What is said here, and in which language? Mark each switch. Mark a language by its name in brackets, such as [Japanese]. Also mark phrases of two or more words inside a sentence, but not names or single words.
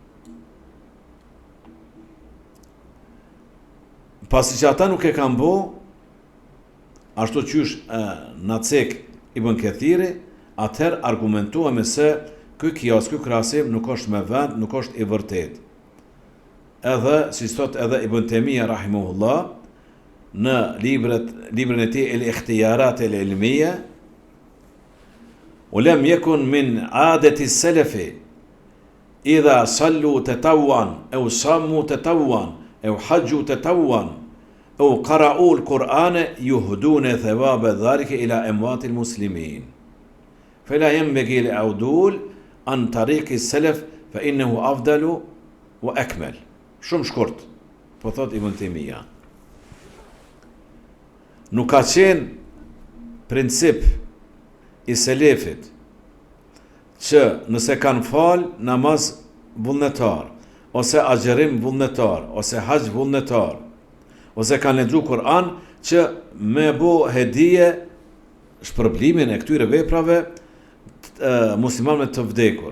[Albanian] Pasi që ata nuk e kanë bo, ashtu qysh Nacek Ibn Kathiri, atëherë argumentuame se ky kias, ky krahasim nuk është me vend, nuk është I vërtet. Edhe, si thot edhe Ibn Taymija rahimahullah, në librin e tij El-Ikhtiyarat El-Ilmiyya, [Arabic] ولم يكن من عادة السلف إذا صلوا تطوعا أو صاموا تطوعا أو حجوا تطوعا أو قرأوا القرآن يهدون ثواب ذلك إلى أموات المسلمين فلا ينبغي العدول عن طريق السلف فإنه أفضل وأكمل. [Albanian] Shumë shkurt, po thot Ibn Taymija. Nuk ka qenë princip I selefit që nëse kanë falë namaz vullnetar, ose agjerim vullnetar, ose haqë vullnetar, ose kanë lexuar Kur'an, që me bo hedije shpërblimin e këtyre veprave muslimanëve të vdekur.